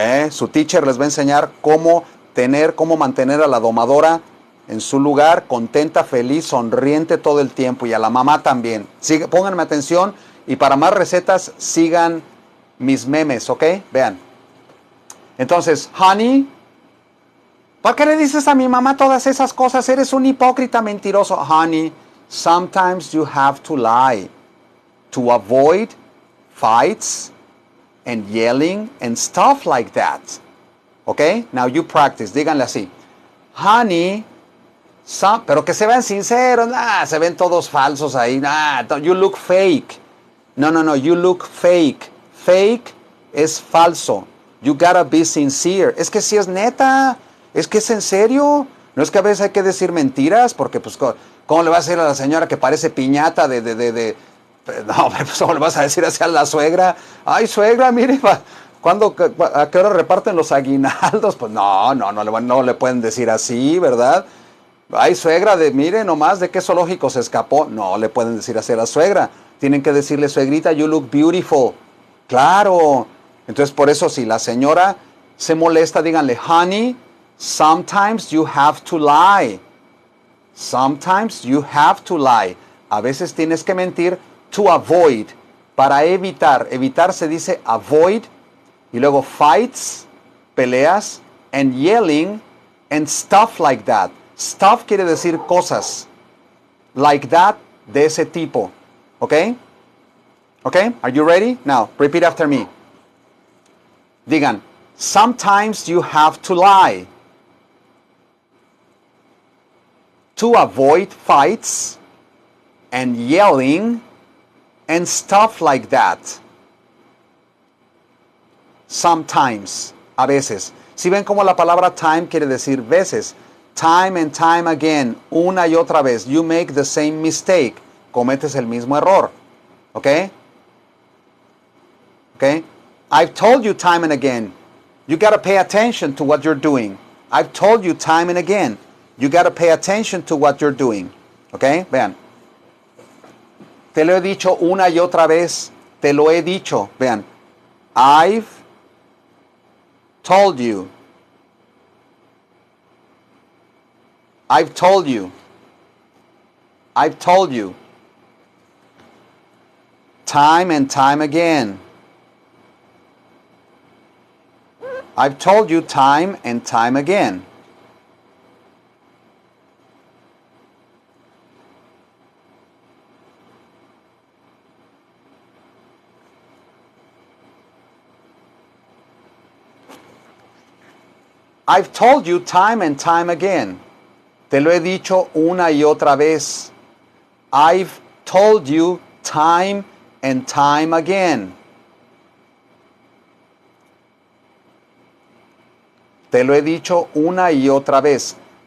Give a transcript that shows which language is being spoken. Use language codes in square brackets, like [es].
[es] Su teacher les va a enseñar cómo mantener a la domadora en su lugar, contenta, feliz, sonriente todo el tiempo, y a la mamá también. Pónganme atención, y para más recetas sigan mis memes, ¿ok? Vean. Entonces, honey, ¿por qué le dices a mi mamá todas esas cosas? Eres un hipócrita mentiroso. [en] Honey, sometimes you have to lie to avoid fights and yelling and stuff like that. ¿Ok? Now you practice. [es] Díganle así. Honey, pero que se vean sinceros. Se ven todos falsos ahí. [en] You look fake. No, you look fake. Fake [es] es falso. [en] You gotta be sincere. [es] Es que si es neta. Es que es en serio. No es que a veces hay que decir mentiras, porque pues, ¿cómo le vas a decir a la señora que parece piñata No, pues ¿cómo le vas a decir así a la suegra? Ay, suegra, mire, ¿a qué hora reparten los aguinaldos? Pues no le pueden decir así, ¿verdad? Ay, suegra, mire nomás de qué zoológico se escapó. No le pueden decir así a la suegra. Tienen que decirle, suegrita, [en] you look beautiful. [es] Claro. Entonces, por eso, si la señora se molesta, díganle, honey, [en] sometimes you have to lie. Sometimes you have to lie. A veces tienes que mentir to avoid, para evitar. [es] Evitar se dice [en] avoid, [es] y luego [en] fights, [es] peleas, [en] and yelling, and stuff like that. [es] Stuff quiere decir cosas. [en] Like that, [es] de ese tipo. [en] ¿Ok? ¿Ok? Are you ready? Now, repeat after me. [es] Digan, [en] sometimes you have to lie to avoid fights and yelling and stuff like that. Sometimes, [es] a veces. Si ven como la palabra time quiere decir veces. [en] Time and time again, [es] una y otra vez. [en] You make the same mistake. [es] Cometes el mismo error. [en] ¿Ok? ¿Ok? I've told you time and again. You got to pay attention to what you're doing. I've told you time and again. You got to pay attention to what you're doing. [es] ¿Ok? Vean. Te lo he dicho una y otra vez. Te lo he dicho. Vean. [en] I've told you. I've told you. I've told you. Time and time again. I've told you time and time again. I've told you time and time again. [es] Te lo he dicho una y otra vez. [en] I've told you time and time again. [es] Te lo he dicho una y otra vez.